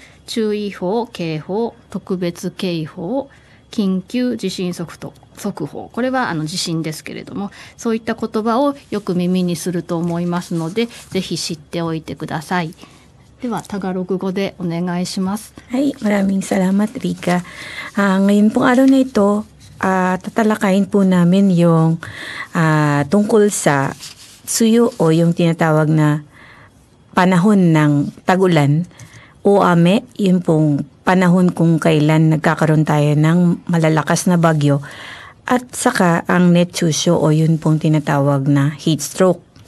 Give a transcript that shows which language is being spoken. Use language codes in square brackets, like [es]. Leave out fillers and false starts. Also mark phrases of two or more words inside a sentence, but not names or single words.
[ja] 注意報、警報、特別警報、緊急地震速報。これは地震ですけれども、そういった言葉をよく耳にすると思いますので、ぜひ知っておいてください。では、タガログ語でお願いします。 [tl] Hi, maraming salamat, Rika. Ngayon pong araw na ito, tatalakayin po namin yung tungkol sa tsuyu o yung tinatawag na panahon ng tag-ulan o ame, yun pong panahon kung kailan nagkakaroon tayo ng malalakas na bagyo, at saka ang netsusyo o yun pong tinatawag na [en] heat stroke.